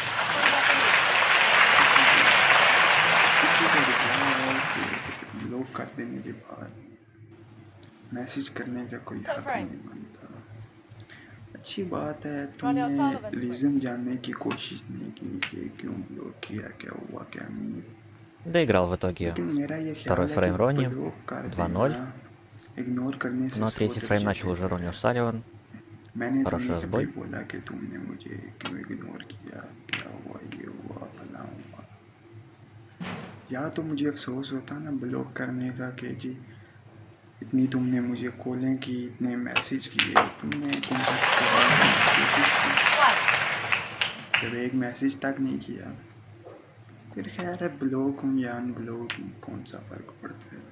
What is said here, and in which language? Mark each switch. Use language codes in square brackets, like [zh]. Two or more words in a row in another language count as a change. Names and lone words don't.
[hi] किसी का रिप्लाई है कि ब्लॉक कर देने के बाद मैसेज करने का कोई हक नहीं बनता। अच्छी बात है, तुमने रीज़न जानने की कोशिश नहीं की कि क्यों ब्लॉक किया, क्या हुआ क्या नहीं। [ru] Доиграл в итоге [hi] लेकिन मेरा ये [ru] второй [hi] ख्याल है [ru] фрейм [hi] कि [ru] Ронни. [hi] ब्लॉक कर [ru] 2-0. [hi] देना इग्नोर करने से [ru] Но [hi] 100 [ru] третий фрейм [hi] दर्जे [ru] начал уже [hi] बेहतर [ru] Ронни [hi] है। [ru] О'Салливан. [hi] मैंने तो [ru] Хороший [hi] नहीं कभी [ru] разбой. [hi] बोला कि तुमने मुझे क्यों इग्नोर किया, क्या हुआ, ये हुआ, फलां हुआ। या तो मुझे अफसोस होता ना ब्लॉक करने का कि जी इतनी तुमने मुझे कॉलें की, इतने मैसेज किए, तुमने कांटेक्ट करने की कोशिश की, जब एक मैसेज तक नहीं किया, फिर खैर है ब्लॉक हूँ या अनब्लॉक हूँ, कौन सा फ़र्क पड़ता है।